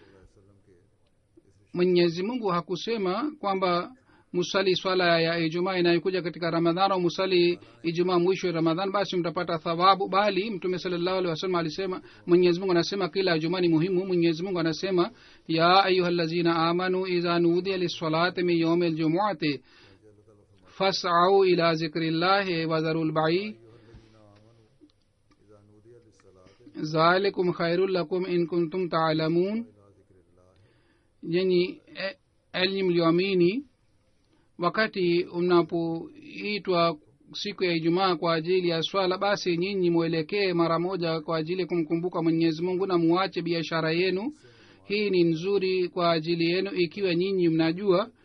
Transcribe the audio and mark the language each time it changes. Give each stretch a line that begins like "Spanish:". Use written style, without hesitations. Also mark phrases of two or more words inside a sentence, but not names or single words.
Swahili: Mwenyezi Mungu hakusema kwamba musali swala ya Ijumaa inayokuja katika Ramadhani au musali Ijumaa mwisho wa Ramadhani basi mtapata thawabu, bali mtume
Arabic: صلى الله عليه وسلم
Swahili: alisema, Mwenyezi Mungu anasema kila Ijumaa ni muhimu. Mwenyezi Mungu anasema
Arabic: يا أيها الذين آمنوا إذا نودي للصلاة من يوم الجمعة فاسعوا إلى ذكر الله وذروا البيع ذلكم خير لكم إن كنتم تعلمون.
Swahili: Yani enyi mlioamini, wakati unapoitwa siku ya Ijumaa kwa ajili ya swala basi nyinyi muelekee mara moja kwa ajili ya kumkumbuka Mwenyezi Mungu na muache biashara yenu. Hii ni nzuri kwa ajili yenu ikiwa nyinyi mnajua.